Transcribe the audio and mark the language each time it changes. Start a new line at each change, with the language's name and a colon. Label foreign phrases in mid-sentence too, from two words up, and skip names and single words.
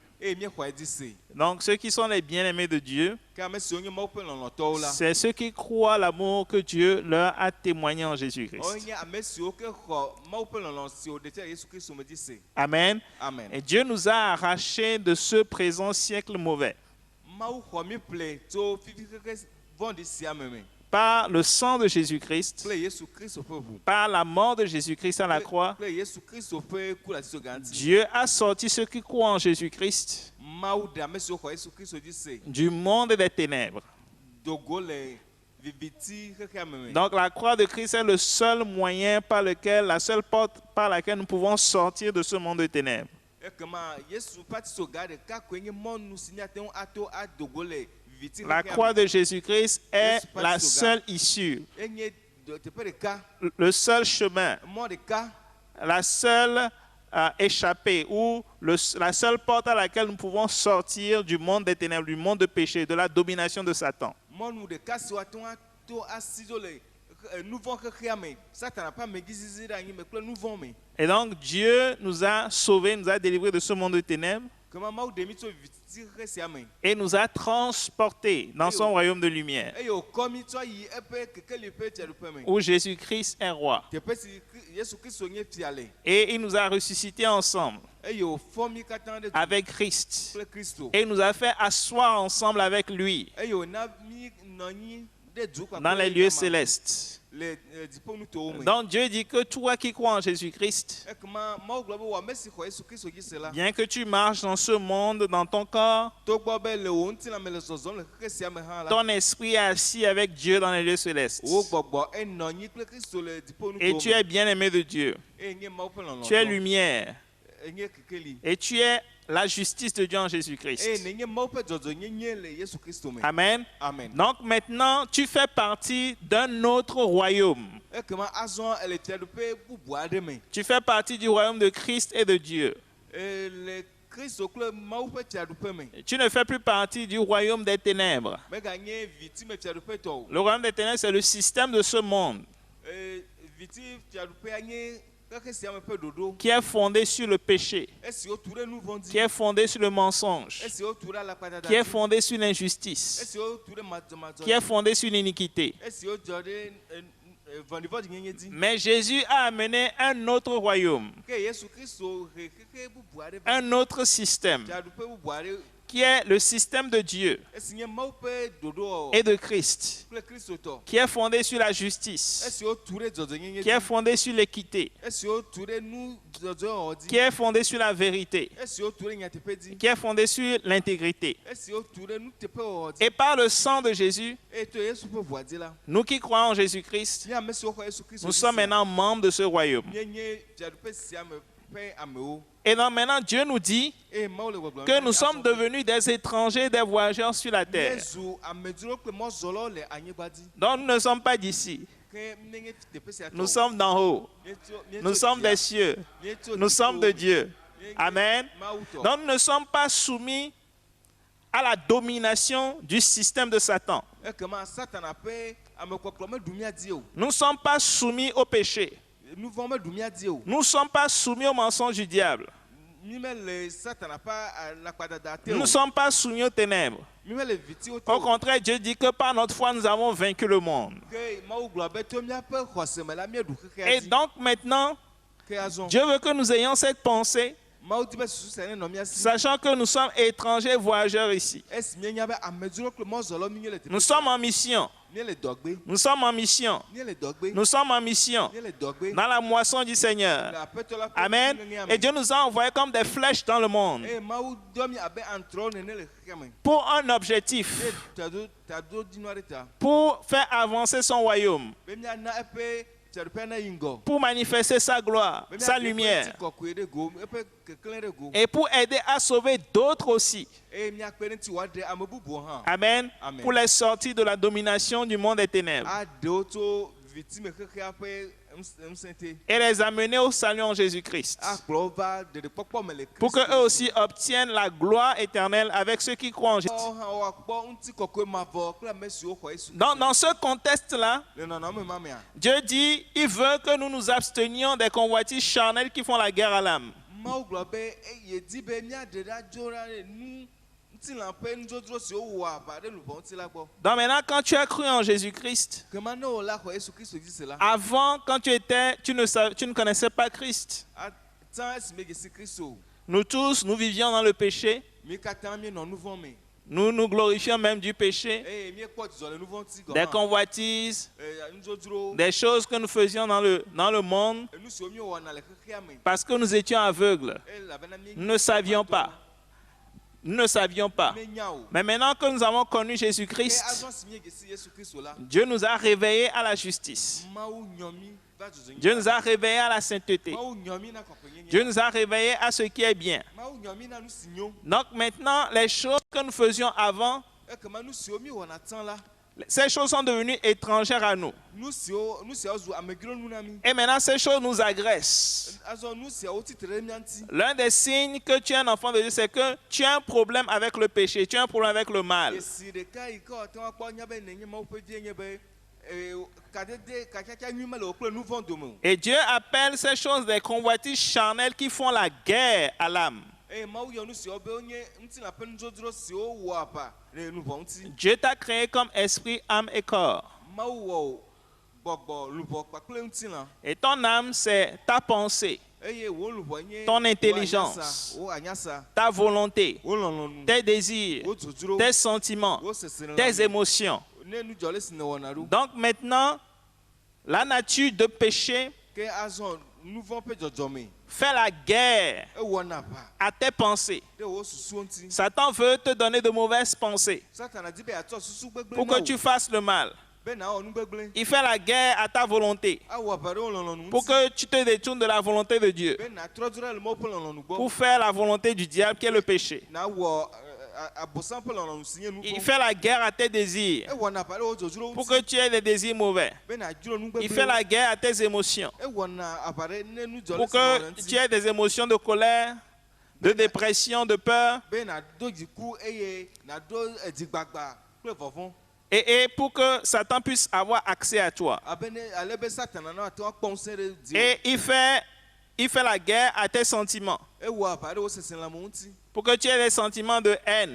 French: Donc ceux qui sont les bien-aimés de Dieu, c'est ceux qui croient l'amour que Dieu leur a témoigné en Jésus-Christ. Amen. Amen. Et Dieu nous a arrachés de ce présent siècle mauvais. par le sang de Jésus-Christ,
Ewe: kple Yesu Kristo ƒe ʋu
French: par la mort de Jésus-Christ à la croix,
Ewe: kple Yesu Kristo ƒe ku le atiso gã ŋuti.
French: Dieu a sorti ceux qui croient en Jésus-Christ
Ewe: Mawu ɖe ame siwo xɔ Yesu Kristo dzi se
French: du monde des ténèbres.
Ewe: dogo le viviti xexea me me.
French: Donc la croix de Christ est le seul moyen par lequel, la seule porte par laquelle nous pouvons sortir de ce monde de ténèbres.
Ewe: Ekema Yesu ƒe atiso gã ɖeka koe nye mɔnu si míate ŋu ato adogo le viviti
French: La
Ewe: xexea
French: croix
Ewe: me.
French: de Jésus-Christ est la seule issue,
Ewe: Enye teƒe ɖeka,
French: le seul chemin,
Ewe: mɔ ɖeka,
French: la seule échappée ou la seule porte à laquelle nous pouvons sortir du monde des ténèbres, du monde de péché, de la domination de Satan.
Ewe: mɔnu ɖeka si woate ŋu ato asi dzo le nu vɔ xexea me. Satana ƒe amegizizi ɖe anyi me kple nu vɔ me.
French: Et donc Dieu nous a sauvés, nous a délivrés de ce monde de ténèbres
Ewe: Kema Mawu ɖe mi tso viviti xexe sia me.
French: et nous a transportés dans son royaume de lumière,
Ewe: Eye wòkɔ mi tsɔ yi eƒe kekeli ƒe fiaɖuƒe me.
French: où Jésus-Christ est roi.
Ewe: Teƒe si Yesu Kristo nye fia le.
French: Et il nous a ressuscités ensemble
Ewe: Eye wòfɔ mi katã ɖe du
French: avec Christ.
Ewe: kple Kristo.
French: Et il nous a fait asseoir ensemble avec lui
Ewe: Eye wòna mi nɔ anyi ɖe du kpakple
French: dans les
Ewe: eya
French: lieux
Ewe: me
French: célestes.
Ewe: le dziƒonutowo me.
French: Donc Dieu dit que toi qui crois en Jésus-Christ,
Ewe: Ekema Mawu gblɔ be wò ame si xɔ Yesu Kristo dzi se la.
French: bien que tu marches dans ce monde, dans ton corps,
Ewe: Togbɔ be le wò ŋutilã me le zɔzɔm le xexe sia me hã la.
French: ton esprit est assis avec Dieu dans les lieux célestes.
Ewe: Wò gbɔgbɔ enɔ anyi kple Kristo le
French: Et
Ewe: dziƒonutowo
French: tu
Ewe: me.
French: es bien-aimé de Dieu.
Ewe: Eye nye Mawu ƒe lɔlɔ̃.
French: Tu es lumière.
Ewe: Enye kekeli.
French: Et tu es la justice de Dieu en Jésus-Christ.
Ewe: Eye nenye Mawu ƒe dzɔdzɔnyenye le Yesu Kristo me.
French: Amen. Amen. Donc maintenant, tu fais partie d'un autre royaume.
Ewe: Ekema azɔ ele fiaɖuƒe bubu aɖe me.
French: Tu fais partie du royaume de Christ et de Dieu.
Ewe: Le Kristo kple Mawu ƒe fiaɖuƒe me.
French: Tu ne fais plus partie du royaume des ténèbres.
Ewe: Meganye vitime fiaɖuƒe tɔ o.
French: Le royaume des ténèbres, c'est le système de ce monde
Ewe: Viti fiaɖuƒea nye xexe sia me ƒe ɖoɖo.
French: qui est fondé sur le péché,
Ewe: Esi wotu ɖe nu vɔ̃ dzi.
French: qui est fondé sur le mensonge,
Ewe: Esi wotu ɖe alakpadada
French: qui est
Ewe: dzi.
French: fondé sur l'injustice,
Ewe: Esi wotu ɖe madzɔmadzɔ
French: qui est
Ewe: dzi.
French: fondé sur l'iniquité.
Ewe: Esi wodzɔ ɖe vɔ̃ɖivɔ̃ɖinyenye dzi.
French: Mais Jésus a amené un autre royaume,
Ewe: Ke Yesu Kristo he xexe bubu aɖe va.
French: un autre système,
Ewe: Fiaɖuƒe bubu aɖe
French: qui est le système de Dieu
Ewe: esi nye Mawu ƒe ɖoɖo
French: et de Christ,
Ewe: kple Kristo tɔ.
French: qui est fondé sur la justice,
Ewe: Esi wotu ɖe dzɔdzɔnyenye
French: qui est
Ewe: dzi.
French: fondé sur l'équité,
Ewe: Esi wotu ɖe nu dzɔdzɔwɔwɔ dzi.
French: qui est fondé sur la vérité,
Ewe: Esi wotu ɖe nyateƒe dzi.
French: qui est fondé sur l'intégrité.
Ewe: Esi wotu ɖe nuteƒewɔwɔ dzi.
French: Et par le sang de Jésus,
Ewe: Eye to Yesu ƒe ʋua dzi la.
French: nous qui croyons en Jésus-Christ,
Ewe: Mi ame siwo xɔ Yesu Kristo
French: nous
Ewe: dzi
French: sommes
Ewe: sia,
French: maintenant membres de ce royaume.
Ewe: míenye fiaɖuƒe sia me ƒe amewo.
French: Et donc maintenant, Dieu nous dit
Ewe: Eye Mawu le gbɔgblɔm
French: que
Ewe: be
French: nous sommes
Ewe: azɔ
French: devenus des étrangers, des voyageurs sur la terre.
Ewe: míezu amedzro kple mɔzɔlawo le anyigba dzi.
French: Donc nous ne sommes pas d'ici,
Ewe: Ke míenye teƒe sia tɔwo.
French: nous sommes d'en haut, nous sommes des cieux, nous sommes de Dieu. Amen. Donc nous ne sommes pas soumis à la domination du système de Satan.
Ewe: Ekema Satana ƒe amekpɔkplɔ meɖu mía dzi o.
French: Nous ne sommes pas soumis au péché.
Ewe: Nu vɔ̃ meɖu mía dzi o.
French: Nous ne sommes pas soumis au mensonge du diable.
Ewe: Mi mele Satana ƒe alakpadada te
French: Nous
Ewe: o.
French: ne sommes pas soumis aux ténèbres.
Ewe: Mi mele vitiwo te
French: Au
Ewe: o.
French: contraire, Dieu dit que par notre foi, nous avons vaincu le monde.
Ewe: Ke Mawu gblɔ be to míaƒe xɔse me la míeɖu xexea
French: Et
Ewe: dzi.
French: donc maintenant,
Ewe: Ke azɔ
French: Dieu veut que nous ayons cette pensée,
Ewe: Mawu di be susu sia nenɔ mía si.
French: sachant que nous sommes étrangers, voyageurs ici.
Ewe: Esi míenya be amedzro kple mɔzɔlawo mi nye le teƒe
French: Nous
Ewe: sia.
French: sommes en mission.
Ewe: Mie le dɔgbe.
French: Nous sommes en mission.
Ewe: Mie le dɔgbe.
French: Nous sommes en mission
Ewe: Mie le dɔgbe.
French: dans la moisson du
Ewe: Le
French: Seigneur.
Ewe: aƒetɔ la ƒe Amen. nuŋeŋea me.
French: Et Dieu nous a envoyés comme des flèches dans le monde
Ewe: Eye Mawu dɔ mi abe antrɔwo nene le xexea me.
French: pour un objectif,
Ewe: Eye tado dinu aɖe ta.
French: pour faire avancer son royaume,
Ewe: Be míana eƒe fiaɖuƒea nayi ŋgɔ.
French: pour manifester sa gloire,
Ewe: Be
French: sa
Ewe: míaɖe eƒe
French: lumière,
Ewe: ŋutikɔkɔe ɖe go, eƒe keklẽ ɖe go.
French: et pour aider à sauver d'autres aussi.
Ewe: Eye míakpe ɖe ŋuti wòaɖe ame bubuwo hã. Amen. Amen.
French: Pour les sortir de la domination du monde des ténèbres
Ewe: Aɖewo tso vitime xexea ƒe ŋusẽ te.
French: et les amener au salut en Jésus-Christ.
Ewe: Akplɔ va ɖeɖekpɔkpɔ me le
French: Pour
Ewe: Kristo.
French: qu'eux aussi obtiennent la gloire éternelle avec ceux qui croient en Jésus.
Ewe: Woawo hã woakpɔ ŋutikɔkɔe mavɔ kple ame siwo xɔ Yesu.
French: Dans ce contexte-là,
Ewe: Le nɔnɔme ma mea.
French: Dieu dit, il veut que nous nous abstenions des convoitises charnelles qui font la guerre à l'âme.
Ewe: Mawu gblɔ be yedi be míaɖe ɖa dzo ɖa ɖe nu ŋutilã ƒe nudzodzro siwo wɔa aʋa ɖe lubɔ ŋuti la gbɔ.
French: Donc maintenant, quand tu as cru en Jésus-Christ,
Ewe: Kema ne wòla xɔ Yesu Kristo dzi se la.
French: avant, quand tu ne connaissais pas Christ,
Ewe: Atsã esi megesi Kristo.
French: nous tous, nous vivions dans le péché,
Ewe: Mi katã mienɔ nu vɔ̃ me.
French: Nous nous glorifions même du péché,
Ewe: eye míekpɔ dzidzɔ le nu vɔ̃ ŋuti gɔ
French: des
Ewe: hã.
French: convoitises,
Ewe: Nudzrodzro,
French: des choses que nous faisions dans le monde
Ewe: nu siwo míewɔna le xexea me.
French: parce que nous étions aveugles.
Ewe: Elabena mí-
French: Nous ne savions pas. Nous ne savions pas.
Ewe: Míenya o.
French: Mais maintenant que nous avons connu
Ewe: Ke
French: Jésus-Christ,
Ewe: azɔ si míegesi Yesu Kristo la,
French: Dieu nous a réveillés à la justice.
Ewe: Mawu nyɔ mí va dzɔdzɔnyi.
French: Dieu nous a réveillés à la sainteté.
Ewe: Mawu nyɔ mí na kɔkɔenyenye.
French: Dieu nous a réveillés à ce qui est bien.
Ewe: Mawu nyɔ mí na nu si nyo.
French: Donc maintenant, les choses que nous faisions avant,
Ewe: Ekema nu siwo míewɔna tsã la,
French: ces choses sont devenues étrangères à nous.
Ewe: nu siawo zu amegro nu na mí.
French: Et maintenant, ces choses nous agressent.
Ewe: Azɔ nu siawo tsitre ɖe mía ŋuti.
French: L'un des signes que tu es un enfant de Dieu, c'est que tu as un problème avec le péché, tu as un problème avec le mal.
Ewe: Esi ɖeka yi ke ɔte ŋu akpɔ nya be nenye Mawu ƒe vie nye be kadede kakiakia nyui mele wò kple nu vɔ̃ dome o.
French: Et Dieu appelle ces choses des convoitises charnelles qui font la guerre à l'âme.
Ewe: Eye Mawu yɔ nu siawo be wonye ŋutilã ƒe nudzodzro siwo wɔ aʋa le nu vɔ̃ ŋuti.
French: Dieu t'a créé comme esprit, âme et corps.
Ewe: Mawu wɔ wò gbɔgbɔ luʋɔ kpakple ŋutilã.
French: Et ton âme, c'est ta pensée,
Ewe: Eye wò luʋɔ nye
French: Ton
Ewe: wò
French: intelligence.
Ewe: anyasa, wò anyasa,
French: ta volonté,
Ewe: wò lɔlɔ̃nu,
French: tes désirs,
Ewe: wò dzodzro,
French: tes sentiments,
Ewe: wò seselelãme,
French: tes émotions.
Ewe: ne nu dzɔ le si nèwɔna ɖo.
French: Donc maintenant, la nature de péché
Ewe: Ke azɔ nu vɔ̃ ƒe dzɔdzɔme
French: fait la guerre
Ewe: ewɔna aʋa
French: à tes pensées.
Ewe: ɖe wò susuwo ŋuti.
French: Satan veut te donner de mauvaises pensées
Ewe: Satana di be atsɔ susu gbegblẽ
French: pour
Ewe: na
French: que
Ewe: wò,
French: tu fasses le mal.
Ewe: be nawɔ nu gbegblẽ.
French: Il fait la guerre à ta volonté
Ewe: Awɔ aʋa ɖe wò lɔlɔ̃nu
French: pour
Ewe: ŋuti.
French: que tu te détournes de la volonté de Dieu,
Ewe: Be natrɔ du ɖe le Mawu ƒe lɔlɔ̃nu gbɔ.
French: pour faire la volonté du diable qui est le péché.
Ewe: Nawɔ abosam ƒe lɔlɔ̃nu si nye nu
French: Il
Ewe: vɔ̃.
French: fait la guerre à tes désirs
Ewe: Ewɔna aʋa ɖe wò dzodzro
French: pour
Ewe: ŋuti.
French: que tu aies des désirs mauvais.
Ewe: Be nadzro nu
French: Il fait
Ewe: gbegblẽ.
French: la guerre à tes émotions
Ewe: Ewɔna aʋa ɖe ne nu dzɔ le
French: pour
Ewe: si nèwɔ le
French: que
Ewe: ŋuti.
French: tu aies des émotions de colère, de dépression, de peur
Ewe: Be nado dziku eye nado dzigbagba kple vɔvɔ̃.
French: et pour que Satan puisse avoir accès à toi.
Ewe: Abe ne ale be Satana na ate ŋu akpɔ ŋusẽ ɖe dziwò.
French: Et il fait la guerre à tes sentiments
Ewe: Ewɔ aʋa ɖe wò seselãme ŋuti.
French: pour que tu aies des sentiments de haine,